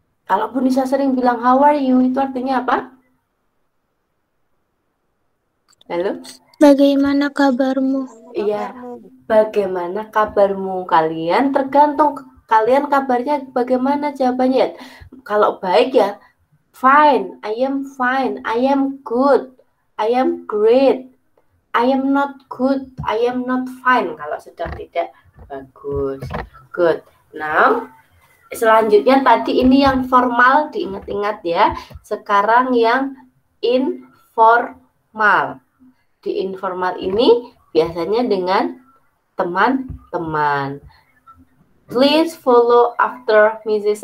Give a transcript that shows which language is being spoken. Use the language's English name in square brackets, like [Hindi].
[Indonesian] Kalau Bu Nisa sering bilang [English] how are you, [Indonesian] itu artinya apa? Halo? Bagaimana kabarmu? Iya, bagaimana kabarmu kalian? Tergantung kalian kabarnya bagaimana jawabannya. Kalau baik ya, [English] fine, I am good, I am great, I am not good, I am not fine. [Indonesian] Kalau sedang tidak bagus, good. Now, selanjutnya tadi ini yang formal, diingat-ingat ya. Sekarang yang informal. Di informal ini biasanya dengan teman-teman. [English] Please follow after Mrs.